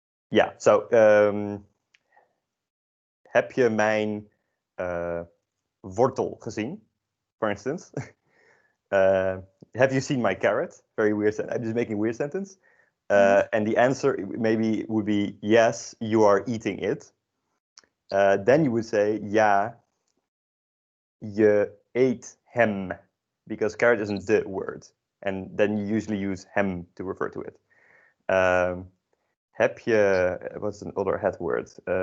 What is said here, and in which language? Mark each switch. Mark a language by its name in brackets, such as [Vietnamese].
[English] Yeah, so [Dutch] heb je mijn wortel gezien, [English] for instance? Have you seen my carrot? Very weird. I'm just making a weird sentence. And the answer maybe would be yes, you are eating it. Then you would say [Dutch] ja, je eet hem, [English] because carrot isn't the word, and then you usually use hem to refer to it. Heb je, what's another het word?